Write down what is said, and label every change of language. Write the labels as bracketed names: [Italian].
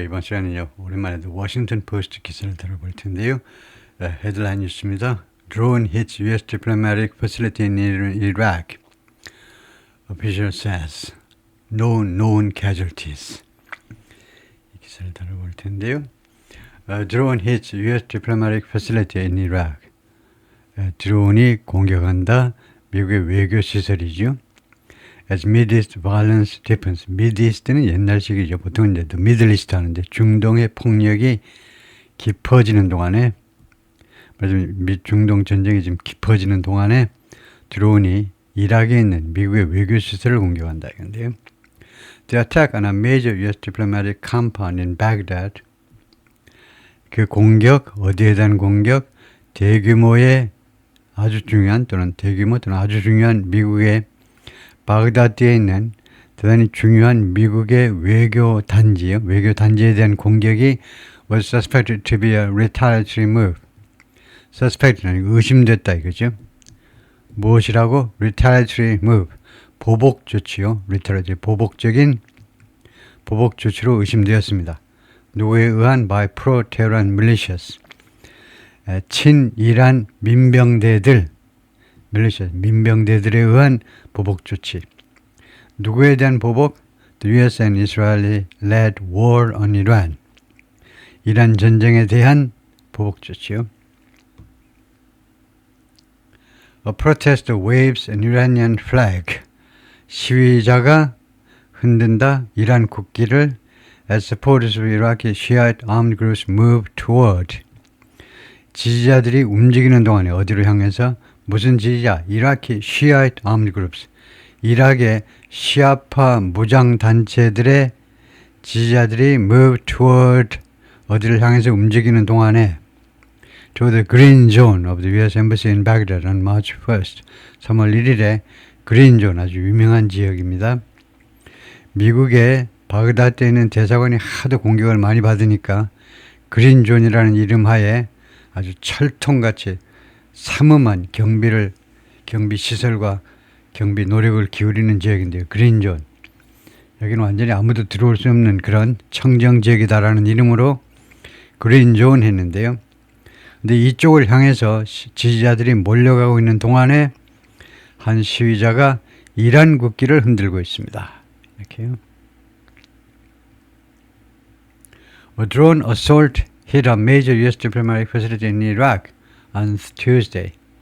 [Korean] 이번 시간은요, 오랜만에 워싱턴 포스트 기사를 다뤄볼 텐데요. 헤드라인 뉴스입니다. [English] Drone hits U.S. diplomatic facility in Iraq. Official says no known casualties. [Korean] 이 기사를 다뤄볼 텐데요. [English] Drone hits U.S. diplomatic facility in Iraq. [Korean] 드론이 공격한다. 미국의 외교 시설이죠. [English] As Middle East violence deepens. [Korean] Middle East는 옛날식이죠. 보통 이제 Middle East 하는데 중동의 폭력이 깊어지는 동안에, 중동 전쟁이 지금 깊어지는 동안에 드론이 이라크에 있는 미국의 외교 시설을 공격한다 이건데요. [English] The attack on a major U.S. diplomatic compound in Baghdad. [Korean] 그 공격, 어디에 대한 공격? 대규모의 아주 중요한 또는 대규모 또는 아주 중요한 미국의 바그다드에 있는 대단히 중요한 미국의 외교 단지요. 외교 단지에 대한 공격이 [English] was suspected to be a retaliatory move. [Korean] suspect는 의심됐다 이거죠. 무엇이라고? [English] retaliatory move. [Korean] 보복 조치요. retaliatory 보복 조치로 의심되었습니다. 누구에 의한? [English] by pro-Tehran militias. [Korean] 친이란 민병대들, 민병대들에 의한 보복 조치. 누구에 대한 보복? [English] The U.S. and Israeli led war on Iran. [Korean] 이란 전쟁에 대한 보복 조치요. [English] A protester waves an Iranian flag. [Korean] 시위자가 흔든다 이란 국기를 [English] as supporters of Iraqi Shiite armed groups move toward. [Korean] 지지자들이 움직이는 동안에 어디로 향해서? 무슨 지지자? [English] 이라키 Shiite armed groups. [Korean] 이락의 시아파 무장 단체들의 지지자들이 [English] move toward [Korean] 어디를 향해서 움직이는 동안에 [English] to the green zone of the U.S. Embassy in Baghdad on March 1st. [Korean] 3월 1일에 그린 존 아주 유명한 지역입니다. 미국의 바그다드에 있는 대사관이 하도 공격을 많이 받으니까 그린 존이라는 이름 하에 아주 철통같이 삼엄한 경비 시설과 경비 노력을 기울이는 지역인데요. 그린존. 여기는 완전히 아무도 들어올 수 없는 그런 청정 지역이다라는 이름으로 그린존 했는데요. 근데 이쪽을 향해서 지지자들이 몰려가고 있는 동안에 한 시위자가 이란 국기를 흔들고 있습니다. 이렇게요. [English] A drone assault hit a major U.S. diplomatic facility in Iraq on Tuesday.